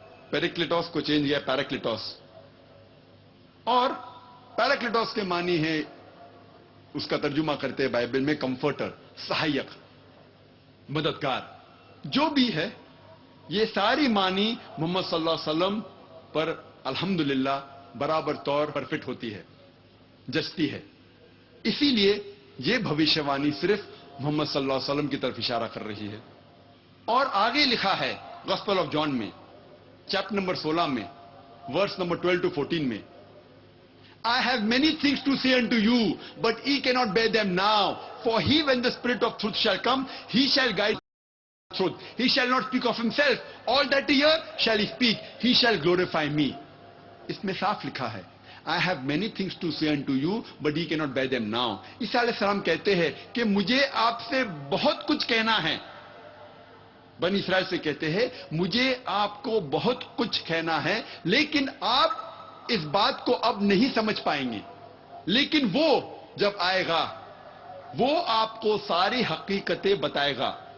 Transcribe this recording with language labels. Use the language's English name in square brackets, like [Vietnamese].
[Urdu] پیریکلیٹوس کو چینج کیا پیراکلیٹوس, اور پیراکلیٹوس کے معنی ہے, اس کا ترجمہ کرتے ہیں بائبل میں کمفرٹر, سہایک, مددگار. جو بھی ہے یہ ساری معنی محمد صلی اللہ علیہ وسلم پر الحمدللہ برابر طور پر فٹ ہوتی ہے, جچتی ہے. اسی لیے یہ بھوشیوانی صرف محمد صلی اللہ علیہ وسلم کی طرف اشارہ کر رہی ہے. اور آگے لکھا ہے گوسپل آف جان میں چیپٹر نمبر 16 میں ورس نمبر 12 to 14 میں, [English] I have many things to say unto you, but ye cannot bear them now. For he, when the Spirit of truth shall come, he shall guide truth. He shall not speak of himself. All that he hear shall he speak. He shall glorify me. [Urdu] اس میں صاف لکھا ہے [English] I have many things to say unto you, but ye cannot bear them now. [Urdu] عیسیٰ علیہ السلام کہتے ہیں کہ مجھے آپ سے بہت کچھ کہنا ہے. بنی اسرائیل سے کہتے ہیں مجھے آپ کو بہت کچھ کہنا ہے, لیکن آپ اس بات کو اب نہیں سمجھ پائیں گے. لیکن وہ جب آئے گا وہ آپ کو ساری حقیقتیں بتائے گا.